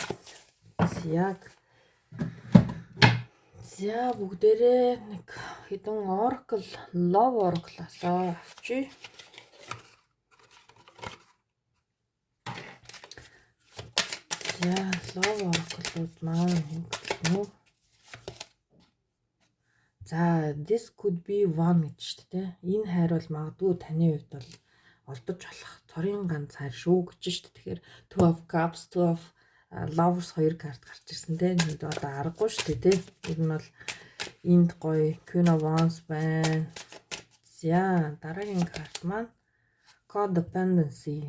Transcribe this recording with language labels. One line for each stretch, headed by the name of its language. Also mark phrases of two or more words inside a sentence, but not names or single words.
Mongolian: Яг за бүгдээрээ нэг хэдэн Oracle, Love Oracle-аас авчи. За Love Oracle-ууд маань юу? За
English: this could be one
Mongolian: гэж шүү дээ. Энэ хайр бол магадгүй таны хувьд бол олдож болох цорын ганц хайр шүү гэж шүү дээ. Тэгэхээр Two of Cups, Two of Lovers хоёр карт гарч ирсэн те. Нэг одоо аргагүй шүү дээ те. Ер нь бол энд гоё Queen of Wands байна. За дараагийн карт маань Codependency.